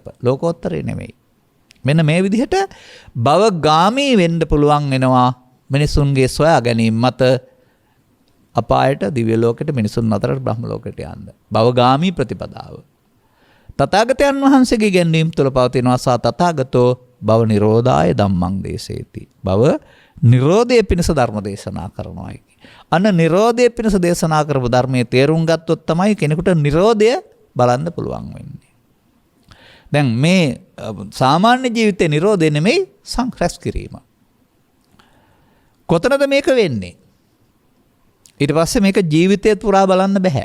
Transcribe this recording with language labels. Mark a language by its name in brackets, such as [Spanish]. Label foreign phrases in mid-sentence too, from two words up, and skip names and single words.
[Sinhala] ලෝකෝත්තරේ නෙමෙයි. මෙන්න මේ විදිහට භවගාමී වෙන්න පුළුවන් වෙනවා මිනිසුන්ගේ සොයා ගැනීම මත අපායට, දිව්‍ය ලෝකෙට, මිනිසුන් අතරට, බ්‍රහ්ම ලෝකෙට යන්න. භවගාමී ප්‍රතිපදාව. තථාගතයන් වහන්සේගේ ගැන්වීම තුළ පවතිනවා [Pali] සා තථාගතෝ භව නිරෝධාය ධම්මං දේශේති. [Sinhala] භව නිරෝධයේ පිණිස ධර්ම දේශනා කරනවායි. අන්න නිරෝධයේ පිණිස දේශනා කරපු ධර්මයේ තේරුම් ගත්තොත් තමයි කෙනෙකුට නිරෝධය බලන්න පුළුවන් වෙන්නේ. දැන් මේ සාමාන්‍ය ජීවිතේ නිරෝධය නෙමෙයි සංඛ්‍රස් කිරීම. කොතනද මේක වෙන්නේ? ඊට පස්සේ මේක ජීවිතය පුරා බලන්න බෑ.